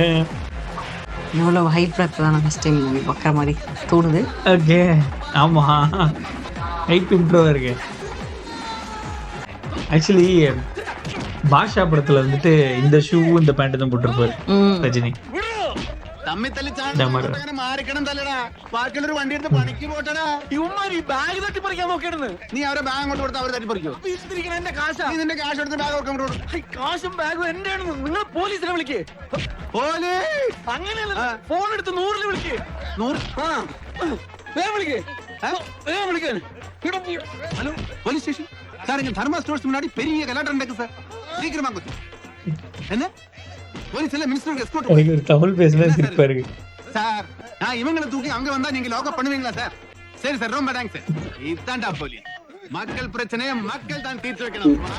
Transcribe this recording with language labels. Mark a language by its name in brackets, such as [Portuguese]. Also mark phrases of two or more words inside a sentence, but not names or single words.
[Tamil] இவ்வளவு ஹைப் தான் [English] first time movie [Tamil] பார்க்குற மாதிரி தோணுது. ஓகே ஆமா ஹைப் இன்ட்ரோவா இருக்கு. ஆக்சுவலி பாஷா படத்துல வந்துட்டு இந்த ஷூ இந்த பேண்ட் தான் போட்டிருப்பாரு ரஜினி. [Malayalam] തമ്മിൽ തല്ലി മാറിക്കണം തല്ലടാ. ബാക്കിയുള്ളൊരു വണ്ടി എടുത്ത് പണിക്ക് പോട്ടടാ. ഇവന്മാർ ഈ ബാഗ് തട്ടിപ്പറിക്കാൻ നോക്കിയിടുന്നു. നീ അവരെ ബാഗ് അങ്ങോട്ട് കൊടുത്ത് അവർ തട്ടിപ്പറിക്കോ? എന്റെ കാശാ. നീ നിന്റെ കാശ് എടുത്ത് ബാഗ് ഒക്കെ അങ്ങോട്ട് കൊടുക്കും. കാശും ബാഗും എന്റെ ആണെന്ന് നിങ്ങൾ പോലീസിനെ വിളിക്കേ. പോലീസ് അങ്ങനെയല്ല, ഫോൺ എടുത്ത് 100-ൽ വിളിക്കേ. 100 വേഗം വിളിക്കേ. വേഗം വിളിക്കാൻ. [English] hello police station சார். [Tamil] இங்க தர்மா ஸ்டோர்ஸ் முன்னாடி பெரிய கலாட்டம் நடக்கு சார். சீக்கிரமா வாங்க. என்ன போலீஸ் எல்லாம் மினிஸ்டருக்கு எஸ்கார்ட். எனக்கு ஒரு தமிழ் பேசுறது சிரிப்பா இருக்கு சார். நான் இவங்களை தூக்கி அங்க வந்தா நீங்க [English] lock up [Tamil] பண்ணுவீங்களா சார்? சரி சார், ரொம்ப தேங்க்ஸ் சார். இதான்டா போலீஸ். மக்கள் பிரச்சனையை மக்கள் தான் தீர்த்து வைக்கணும்.